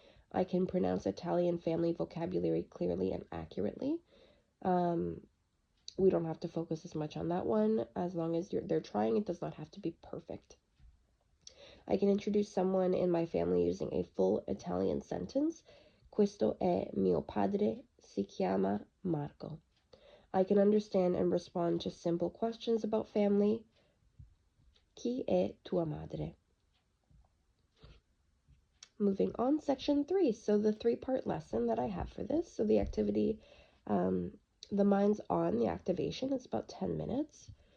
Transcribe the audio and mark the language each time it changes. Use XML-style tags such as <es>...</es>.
<en>I can pronounce Italian family vocabulary clearly and accurately. We don't have to focus as much on that one. As long as they're trying, it does not have to be perfect. I can introduce someone in my family using a full Italian sentence.</en> <it>Questo è mio padre, si chiama Marco.</it> <en>I can understand and respond to simple questions about family.</en> <it>Chi è tua madre?</it> <en>Moving on, section 3. So the 3-part lesson that I have for this. So the activity, the mind's on the activation. It's about 10 minutes.</en>